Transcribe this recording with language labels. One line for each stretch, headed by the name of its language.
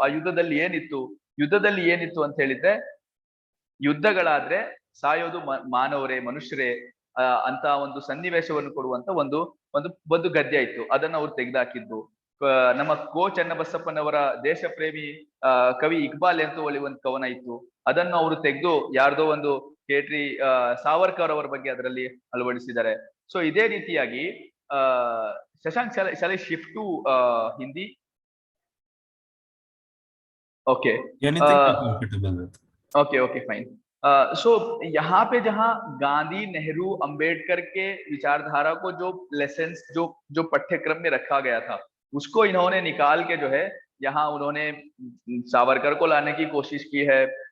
Kannada: ಆ ಯುದ್ಧದಲ್ಲಿ ಏನಿತ್ತು ಅಂತ ಹೇಳಿದ್ರೆ, ಯುದ್ಧಗಳಾದ್ರೆ ಸಾಯೋದು ಮಾನವರೇ, ಮನುಷ್ಯರೇ ಅಂತ ಒಂದು ಸನ್ನಿವೇಶವನ್ನು ಕೊಡುವಂತ ಒಂದು ಗದ್ಯ ಇತ್ತು. ಅದನ್ನ ಅವ್ರು ತೆಗೆದಾಕಿದ್ರು. ನಮ್ಮ ಕೋ ಚನ್ನಬಸಪ್ಪನವರ ದೇಶ ಪ್ರೇಮಿ ಕವಿ ಇಕ್ಬಾಲ್ ಅಂತ ಒಳ್ಳೆ ಒಂದು ಕವನ ಇತ್ತು, ಅದನ್ನು ಅವರು ತೆಗೆದು ಯಾರ್ದೋ ಒಂದು ಕೇಟ್ರಿ ಸಾವರ್ಕರ್ ಅವರ ಬಗ್ಗೆ ಅದರಲ್ಲಿ ಅಳವಡಿಸಿದ್ದಾರೆ. ಸೊ ಇದೇ ರೀತಿಯಾಗಿ
English: Shashank, shall I shift to Hindi? Okay. Anything you're comfortable with. Okay, fine. So
Hindi: यहाँ पे जहाँ गांधी, नेहरू, अंबेडकर के विचारधारा को जो लेसन्स जो पाठ्यक्रम में रखा गया था, उसको इन्होंने निकाल के जो है यहाँ उन्होंने सावरकर को लाने की कोशिश की है।